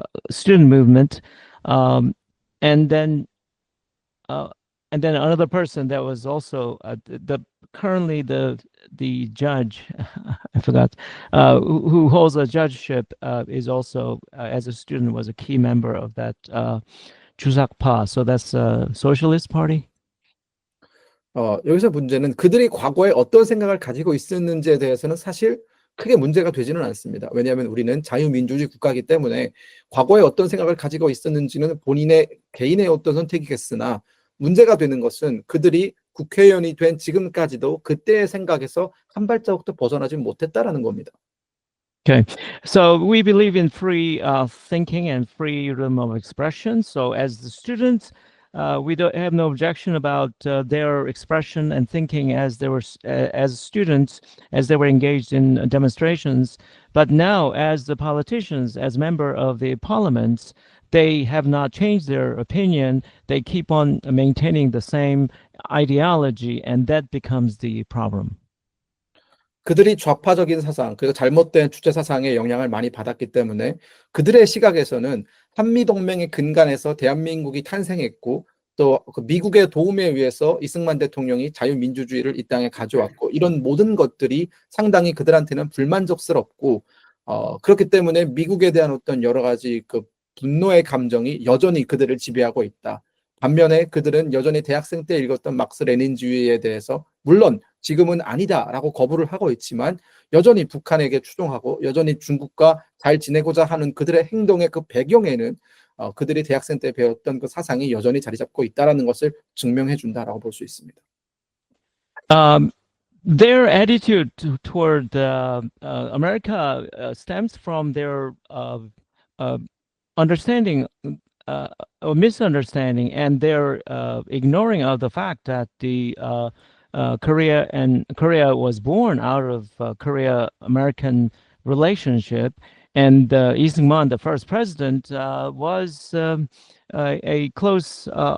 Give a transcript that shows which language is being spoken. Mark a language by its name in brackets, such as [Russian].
[English] student movement, and then another person that was also currently the judge, I forgot, who holds a judgeship, is also as a student was a key member of that Chusakpa. So that's a socialist party. [Korean] 여기서 문제는 그들이 과거에 어떤 생각을 가지고 있었는지에 대해서는 사실 크게 문제가 되지는 않습니다. 왜냐하면 우리는 자유민주주의 국가이기 때문에 과거에 어떤 생각을 가지고 있었는지는 본인의 개인의 어떤 선택이겠으나 문제가 되는 것은 그들이 국회의원이 된 지금까지도 그때의 생각에서 한 발자국도 벗어나지 못했다라는 겁니다. [English] Okay, so we believe in free thinking and freedom of expression. So as the students, we don't have no objection about their expression and thinking as they were as students, as they were engaged in demonstrations. But now, as the politicians, as member of the parliaments, they have not changed their opinion. They keep on maintaining the same ideology, and that becomes the problem. [Korean] 그들이 좌파적인 사상, 그리고 잘못된 주체 사상의 영향을 많이 받았기 때문에 그들의 시각에서는 한미동맹의 근간에서 대한민국이 탄생했고 또 그 미국의 도움에 의해서 이승만 대통령이 자유민주주의를 이 땅에 가져왔고 이런 모든 것들이 상당히 그들한테는 불만족스럽고 그렇기 때문에 미국에 대한 어떤 여러 가지 그 분노의 감정이 여전히 그들을 지배하고 있다. 반면에 그들은 여전히 대학생 때 읽었던 막스 레닌주의에 대해서 물론 지금은 아니다라고 거부를 하고 있지만 여전히 북한에게 추종하고 여전히 중국과 잘 지내고자 하는 그들의 행동의 그 배경에는 그들이 대학생 때 배웠던 그 사상이 여전히 자리 잡고 있다라는 것을 증명해 준다라고 볼 수 있습니다. [English] Their attitude toward America stems from their understanding or misunderstanding, and their ignoring of the fact that the Korea was born out of Korea-American relationship, and Lee Seung-man, the first president, was a close